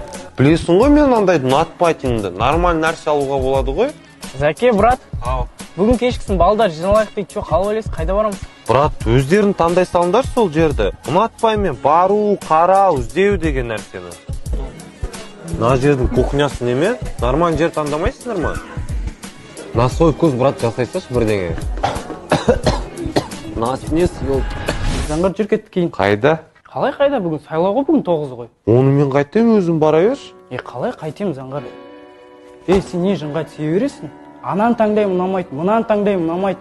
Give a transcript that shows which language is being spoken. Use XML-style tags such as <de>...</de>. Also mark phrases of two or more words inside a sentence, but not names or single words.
<kk>Білесің ғой мен мынандайды ұнатпайтынымды. Нормаль нәрсе алуға болады ғой? Зәке, брат, Ау. бүгін кешкісін балдар жиналайық дейді, жоқ, қалып ойлайсың, қайда барамыз? Брат, өздерін таңдай салыңдар сол жерді. Ұнатпаймын мен бару, қарау, іздеу деген нәрсені. Мына жердің кухнясы неме? Нормаль жер таңдамайсыңдар ма?</kk> <ru>На свой вкус, брат,</ru> <kk>жасайсаш бірдеңе. Насіне съел. Саңғар, жүр кеттік кейін. Қайда? Қалай қайда, бүгін сайлау ғой, бүгін 9 ғой. Оны мен қайтем өзім бара берші. Қалай қайтем, Заңғар? Сен не жынға тие бересің? Анан таңдаймын ұнамайды, мынан таңдаймын ұнамайды.</kk>